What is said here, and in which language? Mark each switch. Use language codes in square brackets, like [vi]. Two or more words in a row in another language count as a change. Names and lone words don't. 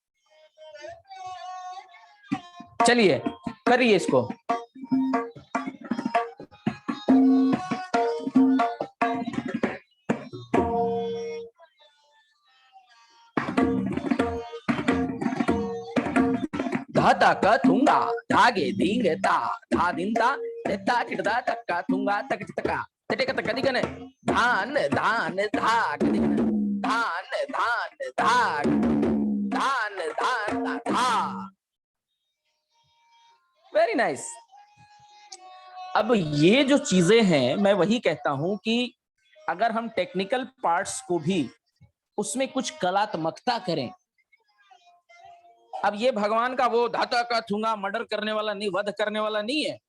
[hi] चलिए करिए इसको। धाता का थूंगा धागे धींगता धादिनता धेत्ता किटधा तक्का थूंगा तकिट तका तेटेकत गदिगन धान धान धा, गदिगन धान धान धा, धान धान धा। [en] very nice. [hi] अब ये जो चीजें हैं, मैं वही कहता हूं कि अगर हम [en] technical parts [hi] को भी उसमें कुछ कलात्मकता करें। अब ये भगवान का वो धाता का थूंगा मर्डर करने वाला नहीं, वध करने वाला नहीं है।